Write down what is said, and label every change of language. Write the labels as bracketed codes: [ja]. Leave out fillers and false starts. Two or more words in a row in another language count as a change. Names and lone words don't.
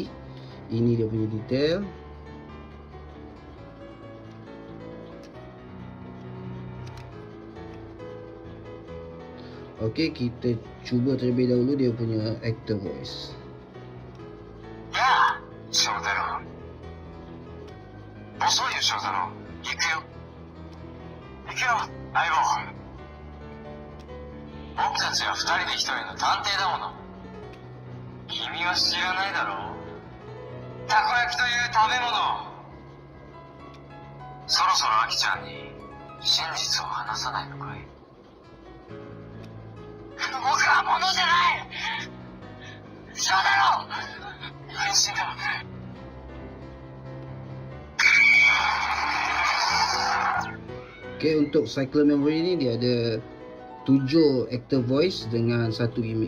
[ms] Ini dia punya detail. Okey, kita cuba terlebih dahulu dia punya [en] active voice. [ms] Ya, Shotaro. [ja] 遅いよ, Shotaro. 行くよ。行くよ、相棒. 僕たちは2人で1人の探偵だもの。君は知らないだろう。たこ焼きという食べ物。そろそろアキちゃんに真実を話さないのかい。僕は物じゃない。そうだろう。安心だ。 [ms] Okay, untuk Cyclone memory ni dia ada 7 [en] active voice [ms] dengan 1 gimmick.